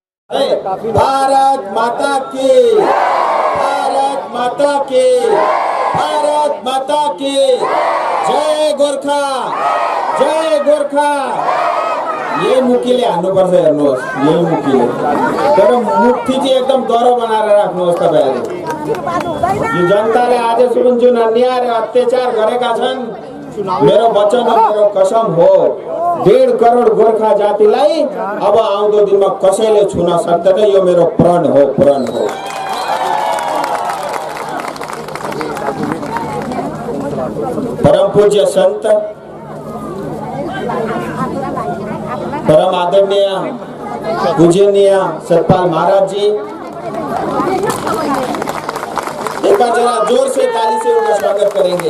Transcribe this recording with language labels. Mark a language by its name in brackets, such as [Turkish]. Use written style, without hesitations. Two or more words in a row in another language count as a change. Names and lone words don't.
[Hindi] भारत माता की, भारत माता की, भारत माता की जय गोर्खा, जय गोर्खा। [Nepali] ये मुखीले हान्नुपर्छ हेर्नुहोस्, ये मुखीले तर मुखी चाहिँ एकदम डह्रो बनाएर राख्नुहोस् तपाईहरु। यो जनताले आजसम्म जुन अन्याय र अत्याचार गरेका छन्, मेरो वचन र मेरो कसम हो, 1.5 करोड गोर्खा जातिलाई अब आउँदो दिनमा कसैले छुन सक्दैन। यो मेरो प्रण हो, प्रण हो। [Hindi] परम पूज्य संत, परम आदरणीय पूजनीय सतपाल महाराज जी, एक बार जरा जोर से ताली से उनका स्वागत करेंगे।